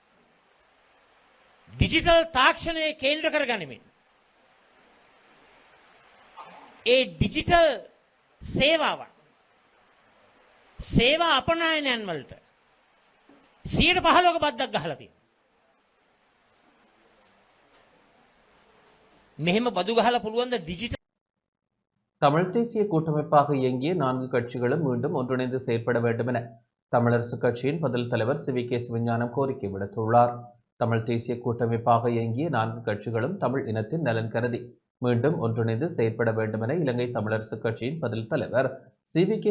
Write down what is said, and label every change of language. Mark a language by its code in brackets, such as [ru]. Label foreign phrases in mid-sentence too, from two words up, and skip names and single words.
[si] ඩිජිටල් තාක්ෂණය කේන්ද්‍ර කර ගනිමින් ඒ ඩිජිටල් සේවාවන් සේවා අපනයනයන් වලට 15% බද්දක් ගහලා තියෙනවා. මෙහෙම බදු ගහලා පුළුවන් ද ඩිජිටල් [ta] தமிழ் தேசிய கூட்டமைப்பாக இயங்கிய 4 கட்சிகளும் மீண்டும் ஒன்றிணைந்து செயற்பட வேண்டும் என தமிழரசு கட்சியின் பதில் தலைவர் சி.வி.கே. சிவஞானம் கோரிக்கை விடுத்துள்ளார். தமிழ் தேசிய கூட்டமைப்பாக இயங்கிய 4 கட்சிகளும் தமிழ் இனத்தின் நலன் கருதி மீண்டும் ஒன்றிணைந்து செயற்பட வேண்டும் என இலங்கை தமிழரசு கட்சியின் பதில் தலைவர் சி.வி.கே.